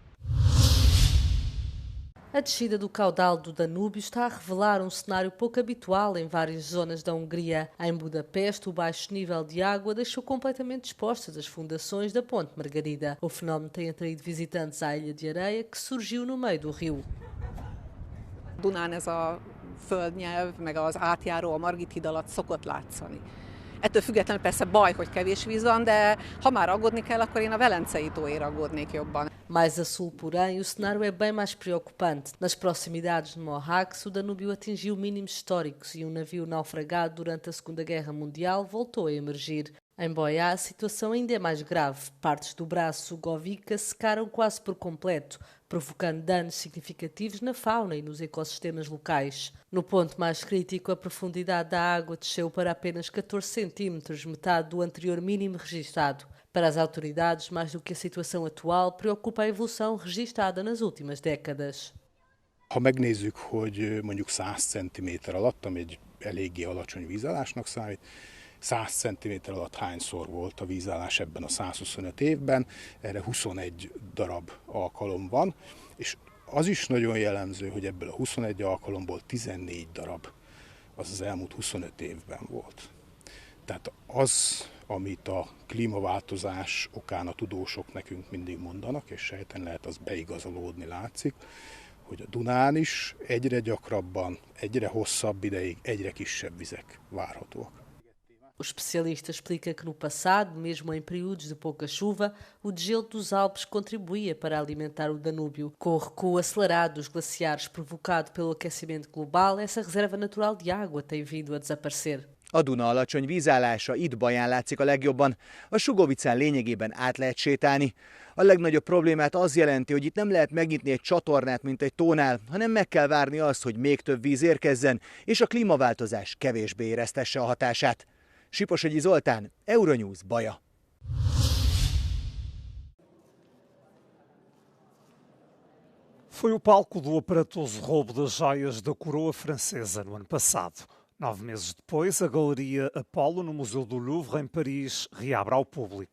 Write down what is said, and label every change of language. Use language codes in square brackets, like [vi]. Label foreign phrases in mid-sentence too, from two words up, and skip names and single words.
[pt] A descida do caudal do Danúbio está a revelar um cenário pouco habitual em várias zonas da Hungria. Em Budapeste, o baixo nível de água deixou completamente expostas as fundações da Ponte Margarida. O fenómeno tem atraído visitantes à Ilha de Areia, que surgiu no meio do rio. [hu] Dunán ez a földnyelv, meg az átjáró a Margit híd alatt szokott látszani. Ettől függetlenül persze baj, hogy kevés víz van, de ha már aggódni kell, akkor én a Velencei tóért aggódnék jobban. [pt] Mais a sul, porém, o cenário é bem mais preocupante. Nas proximidades de Mohacs, o Danúbio atingiu mínimos históricos e um navio naufragado durante a Segunda Guerra Mundial voltou a emergir. Em Boiá, a situação ainda é mais grave. Partes do braço Govica secaram quase por completo, provocando danos significativos na fauna e nos ecossistemas locais. No ponto mais crítico, a profundidade da água desceu para apenas 14 centímetros, metade do anterior mínimo registado. Para as autoridades, mais do que a situação atual, preocupa a evolução registada nas últimas décadas. [hu] Ha megnézzük, hogy mondjuk 100 cm alatt, ami egy eléggé alacsony vízállásnak számít, 100 cm alatt hányszor volt a vízállás ebben a 125 évben, erre 21 darab alkalom van, és az is nagyon jellemző, hogy ebből a 21 alkalomból 14 darab az elmúlt 25 évben volt. Tehát az, amit a klímaváltozás okán a tudósok nekünk mindig mondanak, és sejten lehet az beigazolódni látszik, hogy a Dunán is egyre gyakrabban, egyre hosszabb ideig, egyre kisebb vizek várhatóak. [pt] O especialista explica que no passado, mesmo em períodos de pouca chuva, o degelo dos Alpes contribuía para alimentar o Danúbio. Com o recuo acelerado dos glaciares provocado pelo aquecimento global, essa reserva natural de água tem vindo a desaparecer. [hu] A Duna alacsony vízállása itt Baján látszik a legjobban. A Sugovicán lényegében át lehet sétálni. A legnagyobb problémát az jelenti, hogy itt nem lehet megnyitni egy csatornát, mint egy tónál, hanem meg kell várni azt, hogy még több víz érkezzen, és a klímaváltozás kevésbé éreztesse a hatását. Siposogyi Zoltán, Euronews, Baja. [pt] Foi o palco do aparatoso roubo das joias da coroa francesa no ano passado. 9 meses depois, a Galeria Apollo, no Museu do Louvre, em Paris, reabre ao público.